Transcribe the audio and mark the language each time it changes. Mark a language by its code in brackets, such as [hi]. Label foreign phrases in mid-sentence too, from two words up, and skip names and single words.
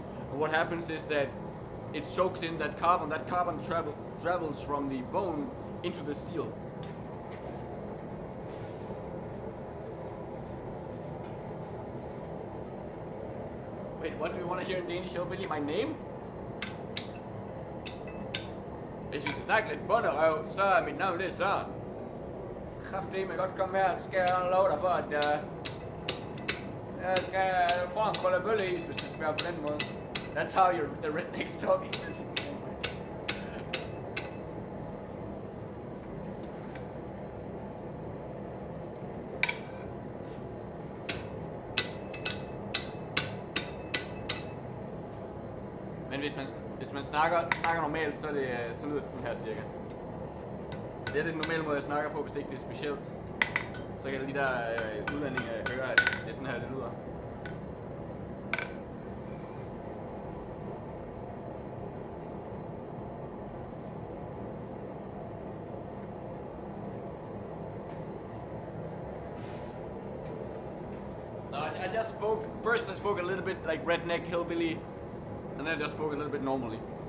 [en] And what happens is that it soaks in that carbon. That carbon travels from the bone into the steel. Wait, what do you want to hear in Danish, Hillbilly? My name? [da] Hvis vi skal snakke lidt bunderøv, så er mit navn det Søren. Kraftedeme godt komme her, så skal jeg love dig for, at jeg skal få en kolde bølleis, hvis det skal være på den måde. [en] That's how the rednecks talk. [da] Men hvis man snakker normalt, så lyder det sådan her cirka. Så det er den normale måde, jeg snakker på, hvis ikke det er specielt. Så kan de der udlændinge høre, at det er sådan her, det lyder. [en] First I spoke a little bit like redneck hillbilly, and then I just spoke a little bit normally.